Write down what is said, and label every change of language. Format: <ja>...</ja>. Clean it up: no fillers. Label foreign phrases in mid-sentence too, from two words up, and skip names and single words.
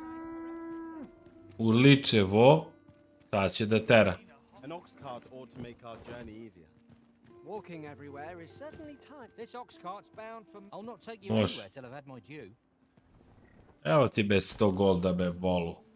<sr>Urliče vo, sad će da tera.</sr> <en>An ox cart ought to make our journey easier. Walking everywhere is certainly time. This ox cart's bound for... I'll not take you</en> <sr>Može.</sr> <en>anywhere till I've had my due.</en> <sr>Evo ti be 100 golda be, volu.</sr>